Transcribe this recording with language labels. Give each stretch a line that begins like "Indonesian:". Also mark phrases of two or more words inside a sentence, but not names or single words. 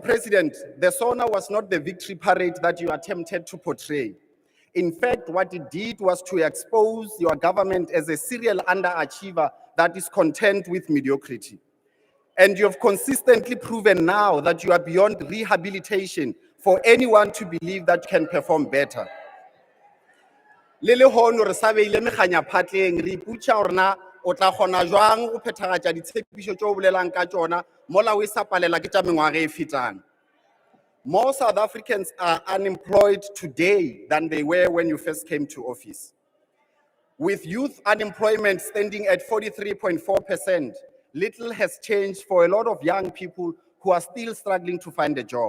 English: President, the SONA was not the victory parade that you attempted to portray. In fact, what it did was to expose your government as a serial underachiever that is content with mediocrity. And you have consistently proven now that you are beyond rehabilitation for anyone to believe that you can perform better.
Northern Sotho: Le hono re sa beile meganya phatleng re iputsa hore na o tla kgona jwang go phethagatša ditshepišo tšeo o bolelang ka tšona mola o e sa palela ke tša mengwaga e fetang.
English: More South Africans are unemployed today than they were when you first came to office. With youth unemployment standing at 43.4%, little has changed for a lot of young people who are still struggling to find a job.